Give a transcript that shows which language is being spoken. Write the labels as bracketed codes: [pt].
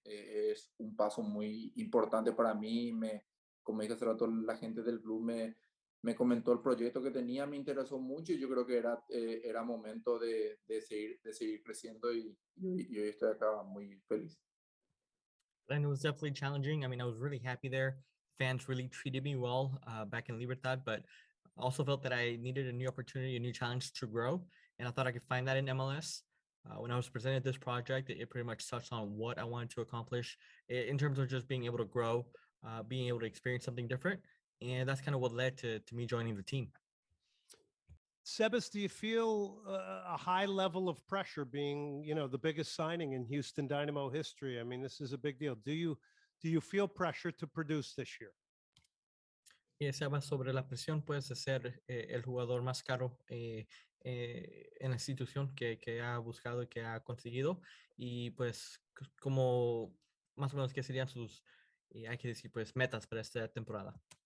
[es] Es un paso muy importante para mí. Como dije hace rato, la gente del club me comentó el proyecto que tenía, me interesó mucho y yo creo que era momento de seguir creciendo y hoy estoy acá muy feliz. [en] And it was definitely challenging. I mean, I was really happy there. Fans really treated me well back in Libertad, but also felt that I needed a new opportunity, a new challenge to grow. And I thought I could find that in MLS. When I was presented this project, it pretty much touched on what I wanted to accomplish in terms of just being able to grow, being able to experience something different. And that's kind of what led to me joining the team. Sebas, do you feel a high level of pressure being, the biggest signing in Houston Dynamo history? I mean, this is a big deal. Do you feel pressure to produce this year? [es] Y Sebas, sobre la presión, pues, de ser el jugador más caro en la institución que ha buscado y que ha conseguido. Y pues, como más o menos, ¿qué serían sus, hay que decir, pues, metas para esta temporada?